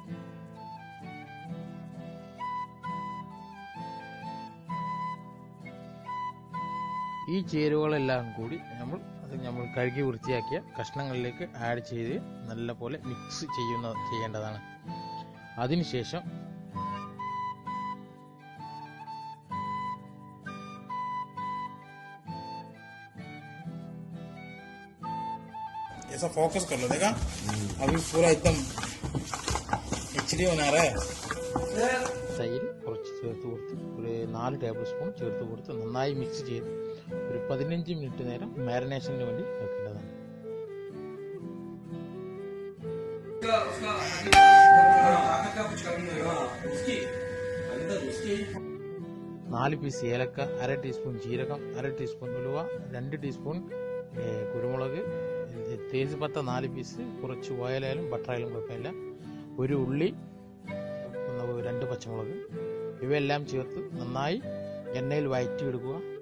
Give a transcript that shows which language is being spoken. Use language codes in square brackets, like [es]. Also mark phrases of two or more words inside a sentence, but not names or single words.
[ml] ഈ ചേരുവകളെല്ലാം കൂടി നമ്മൾ കഴുകി വൃത്തിയാക്കിയ കഷ്ണങ്ങളിലേക്ക് ആഡ് ചെയ്ത് നല്ലപോലെ മിക്സ് ചെയ്യേണ്ടതാണ്. അതിനുശേഷം [hi] ऐसा फोकस कर लो, देखा अभी पूरा एकदम एचडी बना रहा है. [ml] തൈര് കുറച്ച് ചേർത്ത് കൊടുത്ത് ഒരു 4 ടേബിൾ സ്പൂൺ ചേർത്ത് കൊടുത്ത് നന്നായി മിക്സ് ചെയ്ത് ഒരു 15 മിനിറ്റ് നേരം മാരിനേഷന് വേണ്ടി വെക്കേണ്ടതാണ്. 4 പീസ് ഏലക്ക, 1/2 ടീസ്പൂൺ ജീരകം, 1/2 ടീസ്പൂൺ ഉലുവ, 2 ടീസ്പൂൺ കുരുമുളക്, തേജ്പത്ത 4 പീസ്, കുറച്ച് ഓയിലായാലും ബട്ടറായാലും കുഴപ്പമില്ല, 1 ഉള്ളി, 2 പച്ചമുളക്, ഇവയെല്ലാം ചേർത്ത് നന്നായി എണ്ണയിൽ വഴറ്റിയെടുക്കുക.